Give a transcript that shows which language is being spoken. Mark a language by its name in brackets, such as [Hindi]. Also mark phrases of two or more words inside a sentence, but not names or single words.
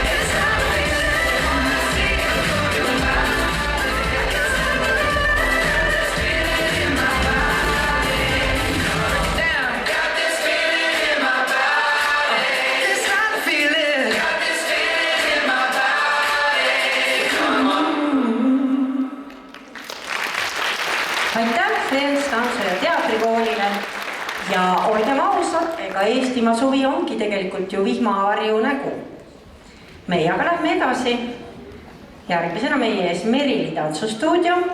[English] It's how I feel on the sea of your body. Got this feeling in my body. Down, got this feeling in my body. It's how I feel it. Got this feeling in my body. Come on. [Estonian] Aitäh Dance, tantsu ja teatrikoolile ja olgem ausad, ega Eestimaa suvi ongi tegelikult ju vihmavarju nägu. Meie aga lähme edasi. Järgmisena meie ees Merili tantsustuudio.